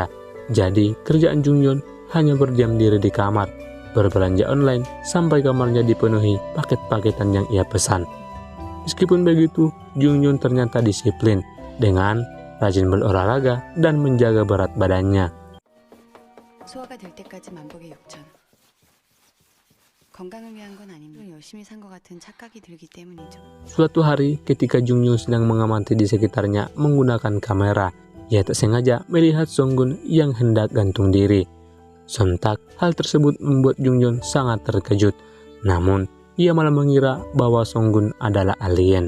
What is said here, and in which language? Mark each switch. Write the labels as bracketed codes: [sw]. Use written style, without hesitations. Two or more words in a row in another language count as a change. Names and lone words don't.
[id] Jadi, kerjaan Jung-yeon hanya berdiam diri di kamar, berbelanja online, sampai kamarnya dipenuhi paket-paketan yang ia pesan. Meskipun begitu, Jung-yeon ternyata disiplin dengan rajin berolahraga dan menjaga berat badannya. [ko] 소화가 될 때까지 만복의 욕전. 건강을 위한 건 아니면 열심히 산 것 같은 착각이 들기 때문이죠. [id] Suatu hari, ketika Jung-yeon sedang mengamati di sekitarnya menggunakan kamera, ia tak sengaja melihat Song-gun yang hendak gantung diri. Sontak, hal tersebut membuat Jung-yeon sangat terkejut. Namun, ia malah mengira bahwa Song-gun adalah alien.